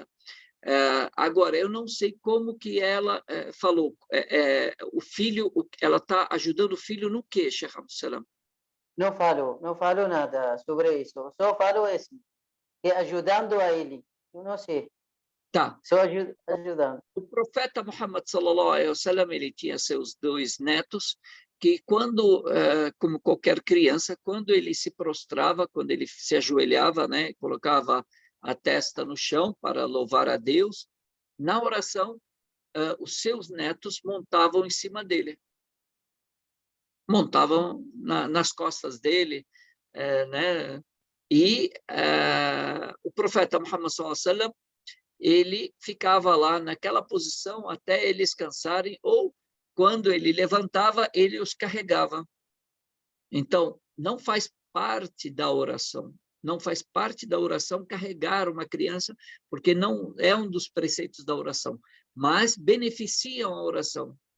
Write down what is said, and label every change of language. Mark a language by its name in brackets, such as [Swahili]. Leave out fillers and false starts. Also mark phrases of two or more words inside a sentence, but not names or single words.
[Portuguese] Agora, eu não sei como que ela falou. O filho, ela está ajudando o filho no quê, Sheikh Abdussalam? Não falo nada sobre isso. Só falo assim, que ajudando a ele. Eu não sei. Tá. Só ajudando. O profeta Muhammad [Arabic] صلى الله عليه وسلم, [Portuguese] ele tinha seus 2 netos que quando, como qualquer criança, quando ele se prostrava, quando ele se ajoelhava, né, colocava a testa no chão para louvar a Deus, na oração, os seus netos montavam em cima dele. Montavam nas costas dele, né? E o profeta Muhammad [Arabic] صلى الله عليه وسلم, [Portuguese] ele ficava lá naquela posição até eles cansarem, ou quando ele levantava, ele os carregava. Então, não faz parte da oração. Não faz parte da oração carregar uma criança, porque não é um dos preceitos da oração, mas beneficiam a oração.